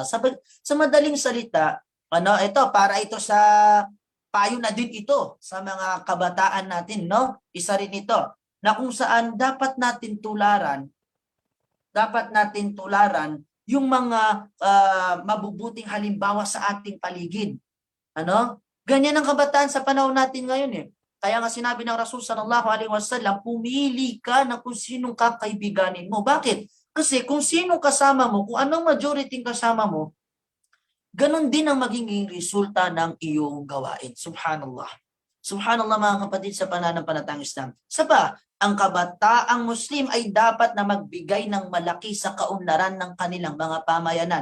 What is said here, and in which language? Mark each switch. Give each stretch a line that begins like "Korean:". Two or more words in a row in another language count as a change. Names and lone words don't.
Filipino: Sa madaling salita, ito, para ito sa payo na din ito sa mga kabataan natin, Isa rin ito, na kung saan dapat natin tularan yung mga mabubuting halimbawa sa ating paligid. Ganyan ang kabataan sa panahon natin ngayon eh. Kaya nga sinabi ng Rasul
Arabic: صلى الله عليه وسلم,
Filipino: pumili ka na kung sinong kakaibiganin mo. Bakit? Kasi kung sino kasama mo, kung anong majority kasama mo, ganon din ang magiging resulta ng iyong gawain. Subhanallah. Subhanallah, mga kapatid, sa pananampalatayang Islam. Ang kabataang Muslim ay dapat na magbigay ng malaki sa kaunlaran ng kanilang mga pamayanan.